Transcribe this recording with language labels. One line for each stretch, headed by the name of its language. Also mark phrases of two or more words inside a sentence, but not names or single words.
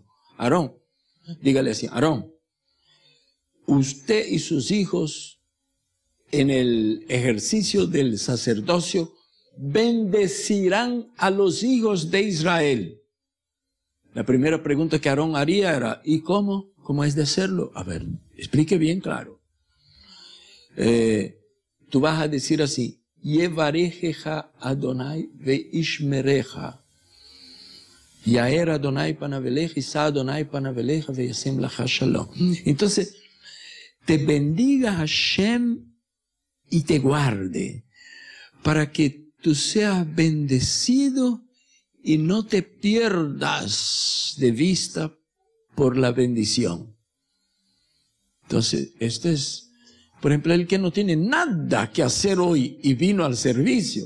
Spanish: Aarón, dígale así, Aarón, usted y sus hijos en el ejercicio del sacerdocio, bendecirán a los hijos de Israel. La primera pregunta que Aarón haría era, ¿y cómo? ¿Cómo es de hacerlo? A ver, explique bien claro. Tú vas a decir así,
Hebrew: יברכך אדוני וישמרך. יאר אדוני פניו אליך, ישא אדוני פניו אליך, וישם לך שלום.
Spanish: Entonces, te bendiga Hashem y te guarde, para que tú seas bendecido y no te pierdas de vista por la bendición. Entonces, esto es, por ejemplo, el que no tiene nada que hacer hoy y vino al servicio.